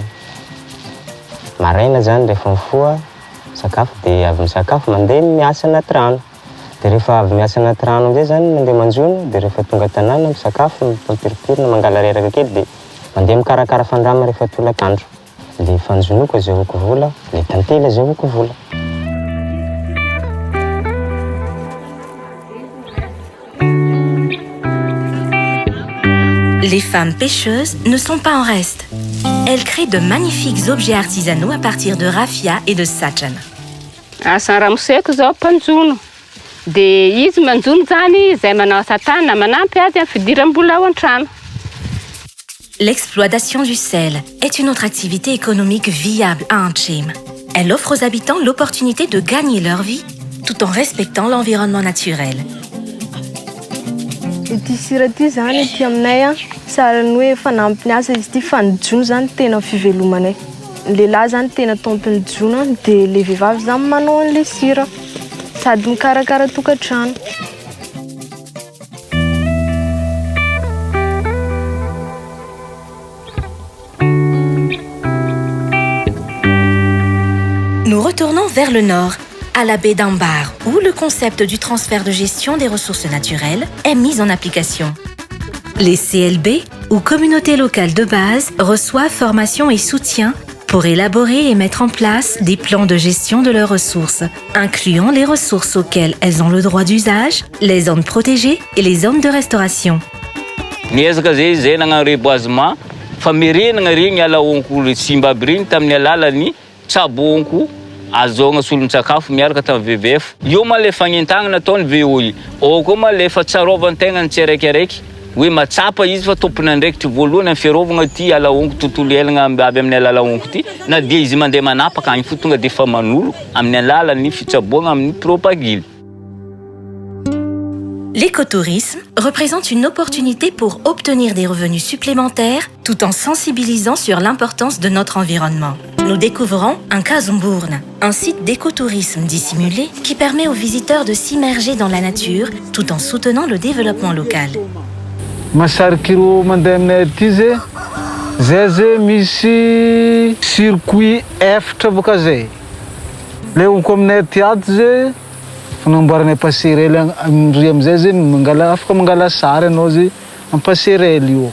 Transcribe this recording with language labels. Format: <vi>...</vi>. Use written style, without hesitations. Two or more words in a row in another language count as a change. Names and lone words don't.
<mg>Maraina zany rehefa mifoha sakafo dia avy misakafo mandeha miasa anaty rano. Dia rehefa avy miasa anaty rano amizay zany mandeha manjono dia rehefa tonga tanàna misakafo mipampiripirina mangala reraka kely dia mandeha mikarakara fandrama rehefa tolakandro. Le fanjonoko azahoako vola, le tantely azahoako vola.</mg> <fr>Les femmes pêcheuses ne sont pas en reste. Elles créent de magnifiques objets artisanaux à partir de raffia et de sachan.</fr> <mg>Asa ramoseko zao mpanjono. Dia izy manjono zany izay manao asa tanana manampy azy amin'ny fidiram-bola ao an-trano.</mg> <fr>L'exploitation du sel est une autre activité économique viable à Antchem. Elle offre aux habitants l'opportunité de gagner leur vie tout en respectant l'environnement naturel.</fr> <mg>Ity sira ty zany ety aminay sarany hoe fanampiny asa izy ty fa ny jono zany tena fivelomanay. Ny lehilahy zany tena tompony jono dia le vehivavy zany manao an'le sira sady mikarakara tokantrano.</mg> <fr>Nous retournons vers le nord, à la baie d'Ambar, où le concept du transfert de gestion des ressources naturelles est mis en application. Les CLB, ou communautés locales de base, reçoivent formation et soutien pour élaborer et mettre en place des plans de gestion de leurs ressources, incluant les ressources auxquelles elles ont le droit d'usage, les zones protégées et les zones de restauration.</fr> <mg>Niezaka zay nagnano reboisement fa merenagna regny alaonko simba aby regny tamin'ny alalan'ny tsabonko azogna solon-tsakafo miaraka tamin'ny VVF. Io ma le fagnentagna nataony VOI. Ao koa ma le fa tsarovan-tegna ny tsiraikiraiky hoe matsapa izy fa tompony andraikitry voalohany amin'ny fiarovagna ty alaonko tontolo iainagna aby amin'ny alalaonko ty na dia izy mandeha manapaka agny fo tonga dia fa manolo amin'ny alalan'ny fitsaboana amin'ny propagile.</mg> <fr>L'écotourisme représente une opportunité pour obtenir des revenus supplémentaires tout en sensibilisant sur l'importance de notre environnement. Nous découvrons un Kazumbourne, un site d'écotourisme dissimulé qui permet aux visiteurs de s'immerger dans la nature tout en soutenant le développement local.</fr> <mg>Masarikiro mandeha aminay aty zay misy circuit efatra boka zay. Le onko aminay aty ato zay fanamboaranay passerelle amindry amizay zay afaka mangala sary anao zay amin'ny passerelle io.</mg>